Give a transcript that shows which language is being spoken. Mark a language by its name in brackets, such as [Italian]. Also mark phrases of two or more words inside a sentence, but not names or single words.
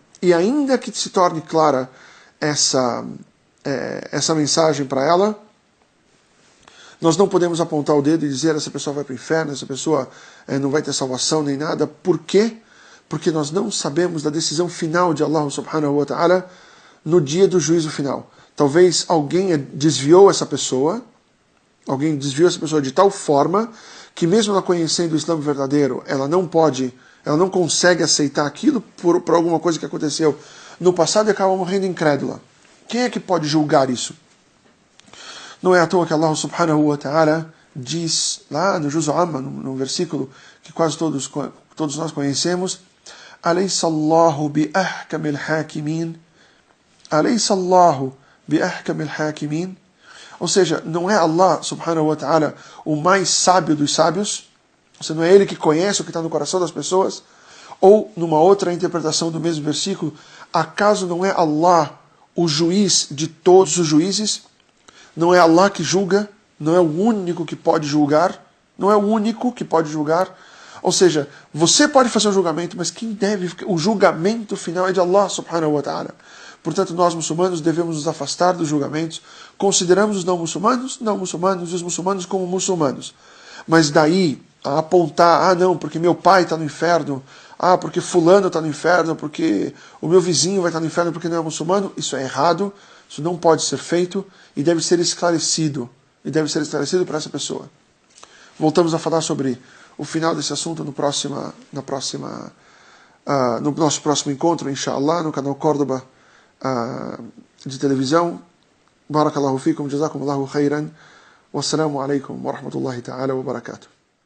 [Portuguese] E ainda que se torne clara essa mensagem para ela, nós não podemos apontar o dedo e dizer essa pessoa vai para o inferno, essa pessoa não vai ter salvação nem nada. Por quê? Porque nós não sabemos da decisão final de Allah [Arabic] سبحانه وتعالى [Portuguese] no dia do juízo final. Talvez alguém desviou essa pessoa de tal forma que mesmo ela conhecendo o Islã verdadeiro, ela não consegue aceitar aquilo por alguma coisa que aconteceu no passado e acaba morrendo incrédula. Quem é que pode julgar isso? Não é à toa que Allah [Arabic] سبحانه وتعالى [Portuguese] diz lá no Juz Amma, no versículo que quase todos nós conhecemos, [Arabic] أليس الله بأحكم الحاكمين. أليس الله بأحكم الحاكمين. [Portuguese] Ou seja, não é Allah [Arabic] سبحانه وتعالى [Portuguese] o mais sábio dos sábios, ou seja, não é Ele que conhece o que está no coração das pessoas, ou numa outra interpretação do mesmo versículo, acaso não é Allah o juiz de todos os juízes? Não é Allah que julga? Não é o único que pode julgar? Não é o único que pode julgar? Ou seja, você pode fazer um julgamento, mas quem deve, o julgamento final é de Allah [Arabic] سبحانه وتعالى. [Portuguese] Portanto, nós muçulmanos devemos nos afastar dos julgamentos, consideramos os não muçulmanos e os muçulmanos como muçulmanos. Mas daí a apontar, não, porque meu pai está no inferno, porque fulano está no inferno, porque o meu vizinho vai estar no inferno porque não é muçulmano, isso é errado, isso não pode ser feito e deve ser esclarecido. E deve ser esclarecido para essa pessoa. Voltamos a falar sobre o final desse assunto no nosso próximo encontro, inshallah, no canal Córdoba de televisão. [Arabic] بارك الله فيكم، جزاكم الله خيرا. والسلام عليكم ورحمة الله تعالى وبركاته.